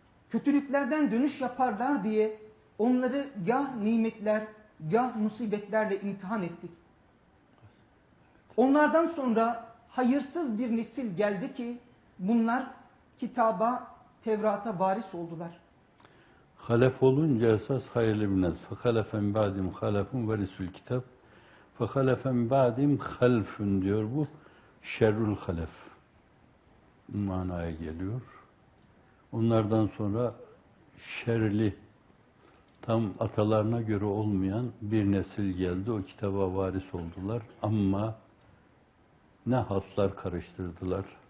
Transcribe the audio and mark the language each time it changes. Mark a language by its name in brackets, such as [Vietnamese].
[Turkish] Kötülüklerden dönüş yaparlar diye onları gah nimetler, gah musibetlerle imtihan ettik. Onlardan sonra hayırsız bir nesil geldi ki bunlar kitaba, Tevrat'a varis oldular. Halef olunca esas hayırlı bir nesil. [Arabic] فَخَلَفَ مِنْ بَعْدِهِمْ خَلَفٌ وَرِثُوا الْكِتَابَ فَخَلَفَ مِنْ بَعْدِهِمْ خَلْفٌ [Turkish] diyor bu. Şerrül halef manaya geliyor. Onlardan sonra şerli, tam atalarına göre olmayan bir nesil geldi. O kitaba varis oldular. Ama ne hatlar karıştırdılar.